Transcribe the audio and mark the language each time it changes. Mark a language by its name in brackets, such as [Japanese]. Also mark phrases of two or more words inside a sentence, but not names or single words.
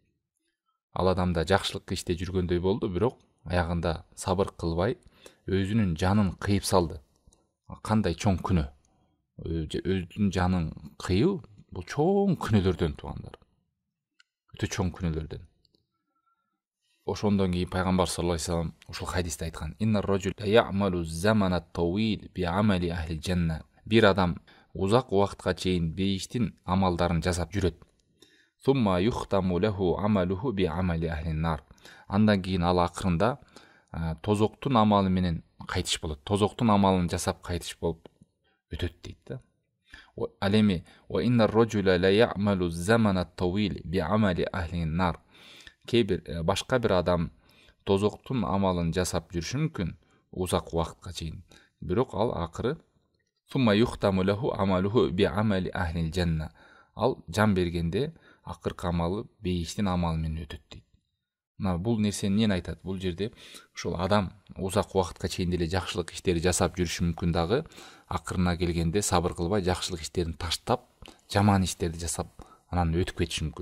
[Kyrgyz] Ал адамда жакшылык иште жүргөндөй болду, бирок аягында сабыр кылбай, өзүнүн жанын кыйып салды. Кандай чоң күнөө. Өзүнүн жанын кыйуу бул чоң күнөөлөрдөн туугандар. Өтө чоң күнөөлөрдөн. Ошондон кийин пайгамбар [Arabic] صلى الله عليه وسلم [Kyrgyz] ушул хадисте айткан: [Arabic] "إن الرجل يعمل زمانا طويلا بعمل أهل الجنة." [Kyrgyz] Бир адам узак убакытка чейин бейиштин амалдарын жасап жүрөт. [Arabic] ثم يختم له عمله بعمل أهل النار. [Kyrgyz] Андан кийин ал акырында тозоктун амалы менен кайтыш болот. Тозоктун амалын жасап кайтыш болуп өтөт дейт да. Ал эми [Arabic] وإن الرجل لا يعمل زمانا طويلا بعمل أهل النار. [Kyrgyz] Кээ башка бир адам тозоктун амалын жасап жүрүшү мүмкүн узак убакытка чейин. Бирок ал акыры [Arabic] ثم يختم له عمله بعمل أهل الجنة. [Kyrgyz] Ал жан бергенде акыркы амалы бейиштин амалы менен өтөт дейт. Мына бул нерсени эмне айтат? Бул жерде ушул адам узак убакытка чейин деле жакшылык иштерди жасап жүрүшү мүмкүн дагы, акырына келгенде сабыр кылбай жакшылык иштерин таштап, жаман иштерди жасап, анан өтүп кетиши мүмкүн.